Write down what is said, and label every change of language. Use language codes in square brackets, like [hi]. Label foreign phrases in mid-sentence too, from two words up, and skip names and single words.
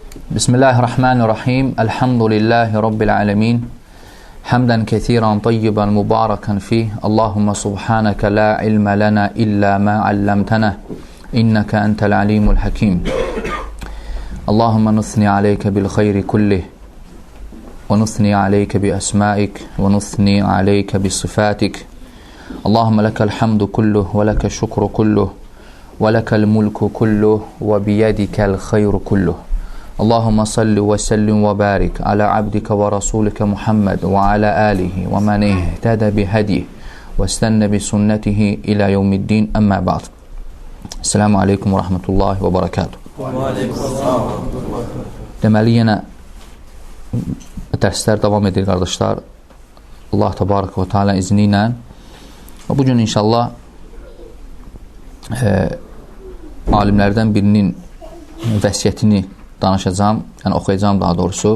[ar] بسم الله الرحمن الرحيم. الحمد لله رب العالمين. حمدا كثيرا طيبا مباركا فيه. اللهم سبحانك لا علم لنا إلا ما علمتنا. إنك أنت العليم الحكيم. اللهم نثني عليك بالخير كله. ونثني عليك بأسمائك. ونثني عليك بصفاتك. اللهم لك الحمد كله ولك الشكر كله. ولك الملك كله وبيدك الخير كله. اللهم صل وسلم وبارك على عبدك ورسولك محمد وعلى آله ومن اهتدى بهديه واستن بسنته إلى يوم الدين أما بعد. السلام عليكم ورحمة الله وبركاته. [az] Deməli, yenə dərslər davam edir, qardaşlar. [ar] الله تبارك وتعالى [az] izni ilə. Bugün inşallah alimlərdən birinin vəsiyyətini danışacağım, yəni oxuyacağım daha doğrusu.